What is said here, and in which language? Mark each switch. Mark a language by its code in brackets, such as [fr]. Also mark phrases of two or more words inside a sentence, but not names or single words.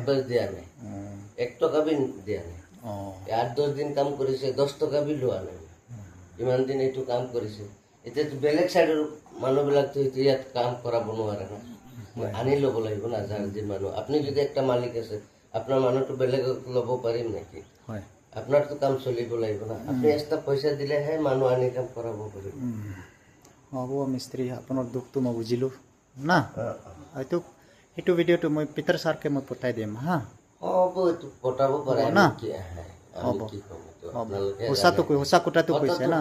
[as] এডভান্স দিয়া নাই 1 টকা বি দিয়া নাই 8-10 দিন কাম কৰিছে 10 টকা বি লোৱা নাই ইমান দিন এইটো কাম কৰিছে এতিয়া বেলেগ সাইডৰ মানুহবিলাকতো ইয়াত কাম কৰাব নোৱাৰে না আনি ল'ব লাগিব না যাৰ যি মানুহ আপুনি যদি একটা মালিক আছে আপোনাৰ মানুহটো বেলেগক ল'ব পাৰিম নেকি হয় আপনার তো কাম চলিব লাগিব না আপনি এক্সট্রা পয়সা দিলেহে মানুহ আনি কাম কৰাব পাৰিব হ'ব মিস্ত্ৰী আপোনাৰ দুখটো মই বুজিলোঁ না হয়তো সেইটো ভিডিঅ'টো মই পিটাৰ ছাৰকে মই পঠাই দিম হা হ'ব এইটো পঠাব পাৰে না হ'ব সঁচা কথাটো কৈছে না